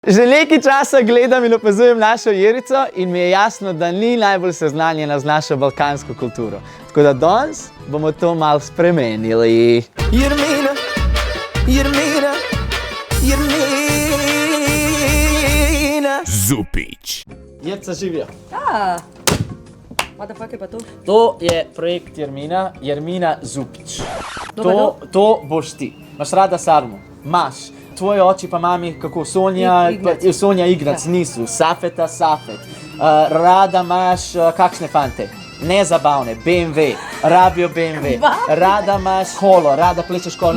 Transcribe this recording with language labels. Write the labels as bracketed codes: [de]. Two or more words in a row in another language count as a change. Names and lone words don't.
[sl] Že nekaj časa gledam in opazujem našo Jerico in mi je jasno, da ni najbolj seznanjena z našo balkansko kulturo. Tako da danes bomo to malo spremenili. Jermina, Jermina, Jermina. Zupić. Jerica, živijo. [en] What the fuck [sl] je pa to? To je projekt Jermina, Jermina Zupić. Dobro. To boš ti. Imaš rada sarmu? Imaš. Tvoji oči pa mami, kako Sonja, Ignac. Sonja Ignac nisu, Safeta Safet. Rada imaš kakšne fante? Nezabavne, BMW, rabijo BMW. Rada imaš kolo, rada plešeš kolo.